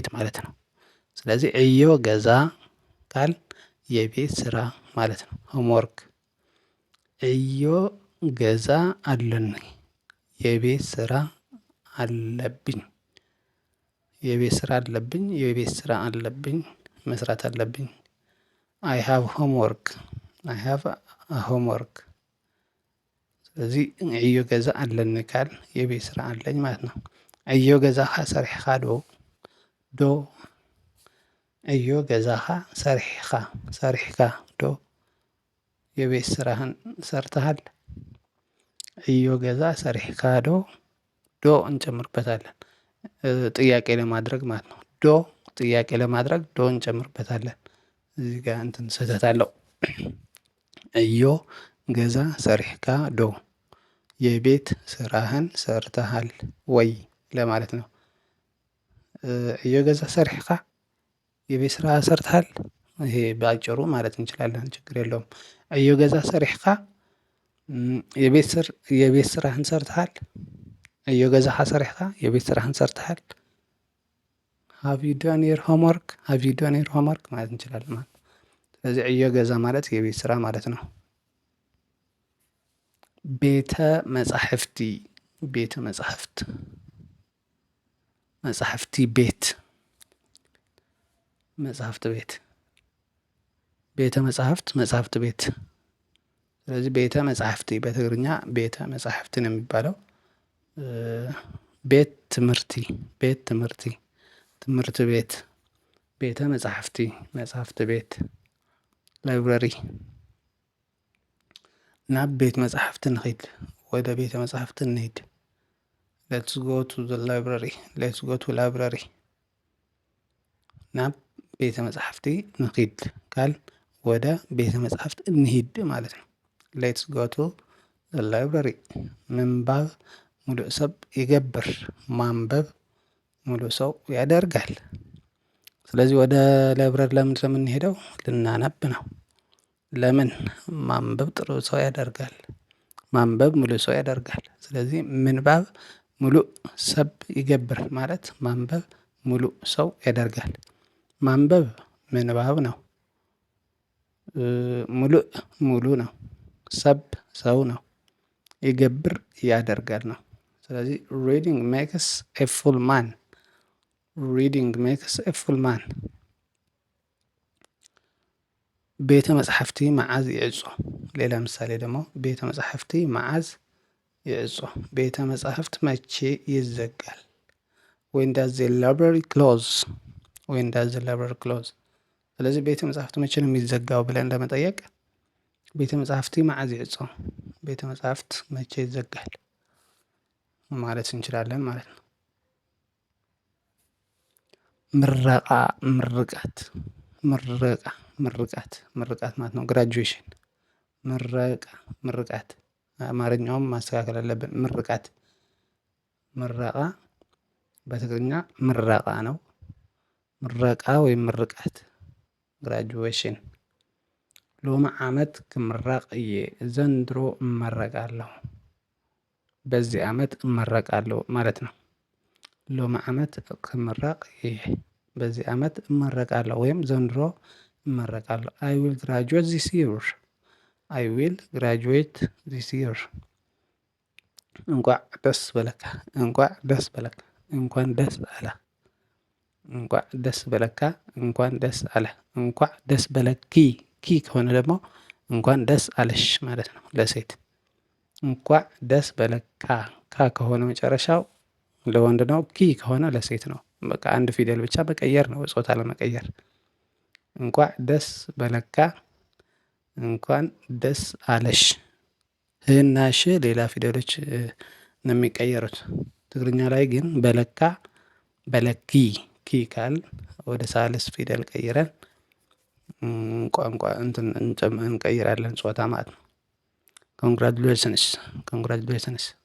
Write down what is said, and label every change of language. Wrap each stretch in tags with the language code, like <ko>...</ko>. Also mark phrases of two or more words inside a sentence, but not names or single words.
<am>ማለት ነው። ስለዚህ</am> <ti>እዮ ገዛ</ti> <am>ቃል የቤት ስራ ማለት ነው። ሆምወርክ።</am> <ti>እዮ ገዛ</ti> <am>አለኝ የቤት ስራ አለብኝ። የቤት ስራ አለብኝ። የቤት ስራ አለብኝ መስራት አለብኝ።</am> <en>I have homework። I have homework።</en> <am>ስለዚህ</am> <ti>እዮ ገዛ አለኒ</ti> <am>ቃል የቤት ስራ አለኝ ማለት ነው።</am> <ti>እዮ ገዛኻ ሰሪሕኻ ዶ? ዶ እዮ ገዛኻ ሰሪሕካ ዶ?</ti> <am>የቤት ስራህን ሰርተሃል?</am> <ti>እዮ ገዛ ሰሪሕካ ዶ?</ti> <am>ዶ እንጨምርበታለን ጥያቄ ለማድረግ ማለት ነው። ዶ ጥያቄ ለማድረግ ዶ እንጨምርበታለን። እዚህ ጋር እንትን ስህተት አለው።</am> <ti>እዮ ገዛ ሰሪሕካ ዶ?</ti> <am>የቤት ስራህን ሰርተሃል ወይ ለማለት ነው።</am> <ti>እዮ ገዛ ሰሪሕካ</ti> <am>የቤት ስራ ሰርተሃል? ይሄ በአጭሩ ማለት እንችላለን። ችግር የለውም።</am> <ti>እዮ ገዛ ሰሪሕካ</ti> <am>የቤት ስራህን ሰርተሃል?</am> <ti>እዮ ገዛኻ ሰሪሕካ</ti> <am>የቤት ስራህን ሰርተሃል?</am> <en>Have you done your homework? Have you done your homework</en> <am>ማለት እንችላለን ማለት ነው። ስለዚህ</am> <ti>እዮ ገዛ</ti> <am>ማለት የቤት ስራ ማለት ነው።</am> <ti>ቤተ መጻሕፍቲ።</ti> <am>ቤተ መጻሕፍት</am> <ti>መጻሕፍቲ ቤት</ti> <am>መጽሐፍት ቤት ቤተ መጽሐፍት መጽሐፍት ቤት። ስለዚህ</am> <ti>ቤተ መጽሐፍቲ</ti> <am>በትግርኛ</am> <ti>ቤተ መጽሐፍቲ</ti> <am>ነው የሚባለው።</am> <ti>ቤት ትምህርቲ ቤት ትምህርቲ</ti> <am>ትምህርት ቤት።</am> <ti>ቤተ መጽሐፍቲ</ti> <am>መጽሐፍት ቤት ላይብረሪ።</am> <ti>ናብ ቤት መጽሐፍቲ ንኸይድ</ti> <am>ወደ ቤተ መጽሐፍቲ እንሂድ።</am> <en>Let's go to the library። Let's go to library።</en> <ti>ናብ ቤተ መጽሐፍቲ ንኺድ ካል</ti> <am>ወደ ቤተ መጽሐፍት እንሂድ ማለት ነው።</am> <en>Let's go to the library።</en> <ti>ምንባብ ሙሉእ ሰብ ይገብር።</ti> <am>ማንበብ ሙሉእ ሰው ያደርጋል። ስለዚህ ወደ ላይብረሪ ለምንድን ነው የምንሄደው? ልናነብ ነው። ለምን? ማንበብ ጥሩ ሰው ያደርጋል። ማንበብ ሙሉእ ሰው ያደርጋል። ስለዚህ</am> <ti>ምንባብ ሙሉእ ሰብ ይገብር</ti> <am>ማለት ማንበብ ሙሉእ ሰው ያደርጋል። ማንበብ ምንባብ ነው። ሙሉእ ሙሉ ነው። ሰብ ሰው ነው። ይገብር ያደርጋል ነው። ስለዚህ</am> <en>Reading makes a full man። Reading makes a full man።</en> <ti>ቤተ መጻሕፍቲ መዓዝ ይዕጾ?</ti> <am>ሌላ ምሳሌ ደግሞ</am> <ti>ቤተ መጻሕፍቲ መዓዝ ይዕጾ?</ti> <am>ቤተ መጻሕፍት መቼ ይዘጋል?</am> <en>When does the library close? When does the library close?</en> <am>ስለዚህ ቤተ መጻሕፍት መቼ ነው የሚዘጋው ብለን ለመጠየቅ</am> <ti>ቤተ መጻሕፍቲ መዓዝ ይዕጾ?</ti> <am>ቤተ መጻሕፍት መቼ ይዘጋል ማለት እንችላለን ማለት ነው። ምረቃ፣ ምርቃት፣ ምርቃት ማለት ነው ግራጁዌሽን። ምረቃ፣ ምርቃት አማርኛውም ማስተካከል አለብን። ምርቃት፣ ምረቃ በትግርኛ ምረቃ ነው። ምረቃ ወይም ምርቃት ግራጁዌሽን።</am> <ti>ሎሚ ዓመት ክምረቅ እየ</ti> <am>ዘንድሮ እመረቃለሁ። በዚህ ዓመት እመረቃለሁ ማለት ነው።</am> <ti>ሎሚ ዓመት ክምረቅ እየ</ti> <am>በዚህ ዓመት እመረቃለሁ ወይም ዘንድሮ እመረቃለሁ።</am> <en>I will graduate this year። I will graduate this year።</en> <ti>እንኳዕ ደስ በለካ፣ እንኳዕ ደስ በለካ፣</ti> <am>እንኳን ደስ አለ።</am> <ti>እንኳዕ ደስ በለካ፣</ti> <am>እንኳን ደስ አለ።</am> <ti>እንኳዕ ደስ በለኪ፣ ኪ</ti> <am>ከሆነ ደግሞ እንኳን ደስ አለሽ ማለት ነው ለሴት።</am> <ti>እንኳዕ ደስ በለካ፣</ti> <am>ካ ከሆነ መጨረሻው ለወንድ ነው። ኪ ከሆነ ለሴት ነው። በቃ አንድ ፊደል ብቻ መቀየር ነው፣ ጾታ ለመቀየር።</am> <ti>እንኳዕ ደስ በለካ፣</ti> <am>እንኳን ደስ አለሽ። ህና ሽ ሌላ ፊደሎች ነው የሚቀየሩት። ትግርኛ ላይ ግን</am> <ti>በለካ፣ በለኪ፣</ti> <am>ኪ ካል ወደ ሳልስ ፊደል ቀይረን ቋንቋ እንቀይራለን ጾታ ማለት ነው።</am> <en>Congratulations, congratulations።</en>